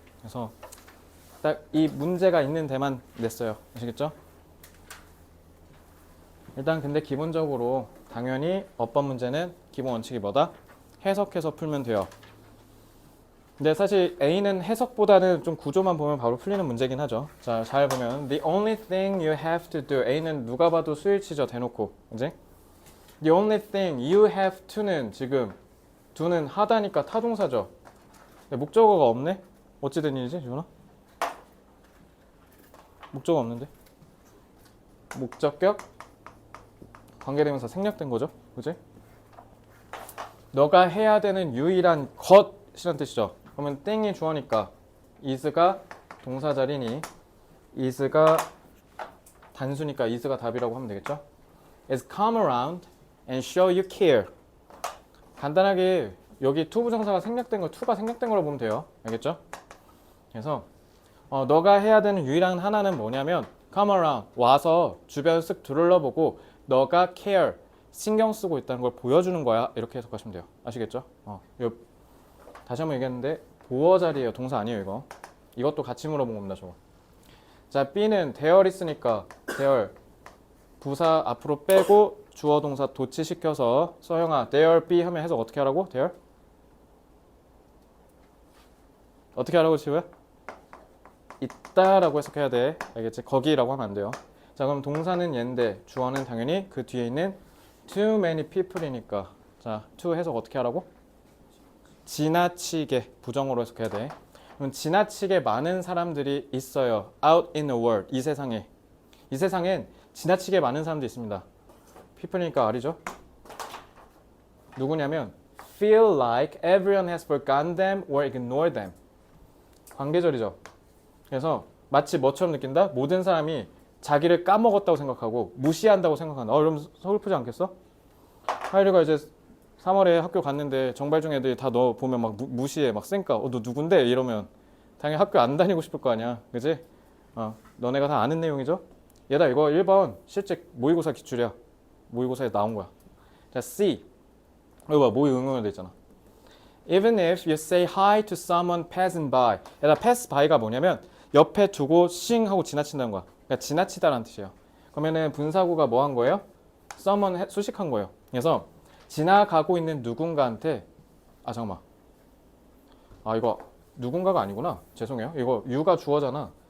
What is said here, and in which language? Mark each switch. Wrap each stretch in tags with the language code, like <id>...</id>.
<ko>그래서 딱 이 문제가 있는 데만 냈어요. 아시겠죠? 일단 근데 기본적으로 당연히 어법 문제는 기본 원칙이 뭐다? 해석해서 풀면 돼요. 근데 사실 A는 해석보다는 좀 구조만 보면 바로 풀리는 문제긴 하죠. 자, 잘 보면</ko> <en>The only thing you have to do.</en> <ko>A는 누가 봐도 수일치죠. 대놓고. 그지?</ko> <en>The only thing you have to</en> <ko>는 지금 do는 하다니까 타동사죠. 근데 목적어가 없네? 어찌 된 일이지, 지훈아? 목적어 없는데? 목적격 관계대명사 생략된 거죠. 그지? 너가 해야 되는 유일한 것이란 뜻이죠. 그러면 땡이 주어니까 is가 동사 자리니 is가 단수니까 is가 답이라고 하면 되겠죠.</ko> <en>is come around and show you care.</en> <ko>간단하게 여기 to 부정사가 생략된 거, to가 생략된 걸로 보면 돼요. 알겠죠? 그래서 너가 해야 되는 유일한 하나는 뭐냐면</ko> <en>come around,</en> <ko>와서 주변 쓱 둘러보고 너가 care, 신경 쓰고 있다는 걸 보여주는 거야. 이렇게 해석하시면 돼요. 아시겠죠? 다시 한번 얘기했는데 보어 자리예요. 동사 아니에요, 이거. 이것도 같이 물어본 겁니다, 저거. 자, B는 there 있으니까 there 부사 앞으로 빼고 주어 동사 도치시켜서 서영아 there be 하면 해석 어떻게 하라고? there? 어떻게 하라고 지우야? 있다라고 해석해야 돼. 알겠지? 거기라고 하면 안 돼요. 자, 그럼 동사는 얘인데 주어는 당연히 그 뒤에 있는</ko> <en>too many people</en> <ko>이니까 자, to 해석 어떻게 하라고? 지나치게 부정어로 해석해야 돼. 그럼 지나치게 많은 사람들이 있어요.</ko> <en>out in the world.</en> <ko>이 세상에. 이 세상엔 지나치게 많은 사람들이 있습니다. people이니까 R이죠. 누구냐면</ko> <en>feel like everyone has forgotten them or ignored them.</en> <ko>관계절이죠. 그래서 마치 뭐처럼 느낀다? 모든 사람이 자기를 까먹었다고 생각하고 무시한다고 생각한다. 그럼 서글프지 않겠어? 하이리가 이제 3월에 학교 갔는데 정발중 애들이 다 너 보면 막 무시해. 막 쌩까. 너 누군데? 이러면 당연히 학교 안 다니고 싶을 거 아니야. 그지? 너네가 다 아는 내용이죠? 얘다 이거 1번 실제 모의고사 기출이야. 모의고사에 나온 거야. 자, C. 이거 봐. 모의 응용으로 돼 있잖아.</ko> <en>Even if you say hi to someone passing by.</en> <ko>얘다 pass by가 뭐냐면 옆에 두고 싱 하고 지나친다는 거야. 그러니까 지나치다라는 뜻이에요. 그러면은 분사구가 뭐 한 거예요? someone 수식한 거예요. 그래서 지나가고 있는 누군가한테 잠깐만. 이거 누군가가 아니구나. 죄송해요. 이거 you가 주어잖아.</ko>